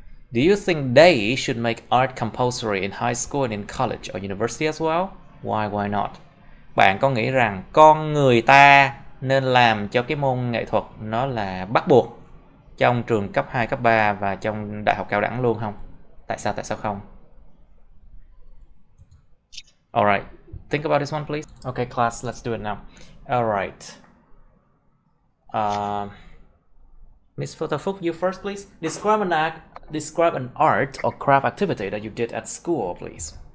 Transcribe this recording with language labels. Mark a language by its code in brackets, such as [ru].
[en] Do you think they should make art compulsory in high school and in college or university as well? Why not? [vi] Bạn có nghĩ rằng con người ta nên làm cho cái môn nghệ thuật nó là bắt buộc trong trường cấp 2, cấp 3 và trong đại học cao đẳng luôn không? Tại sao không? [en] Alright, think about this one please. Okay class, let's do it now. Alright. Miss Photofuk, you first please. Describe an art or craft activity that you did at school, please.